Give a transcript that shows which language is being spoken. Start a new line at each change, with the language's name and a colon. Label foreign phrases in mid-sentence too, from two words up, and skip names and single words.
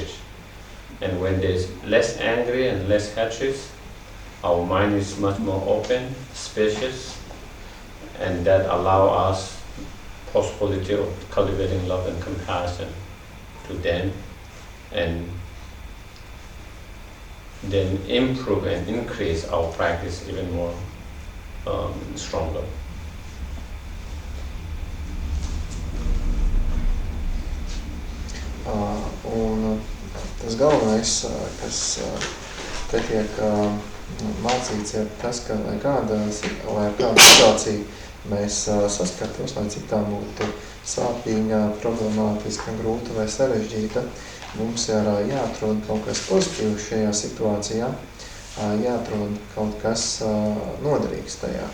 English: And when there's less angry and less hatred, our mind is much more open, spacious, and that allow us possibility of cultivating love and compassion to them, and then improve and increase our practice even more stronger.
Latvian: Un tas galvenais, kas te tiek mācīts, ir tas, ka lai kāda situācija mēs saskartos, lai cik tā būtu sāpīga, problemātiska, grūta vai sarežģīta, mums ir jāatrod kaut kas pozitīvs šajā situācijā, jāatrod kaut kas noderīgs tajā.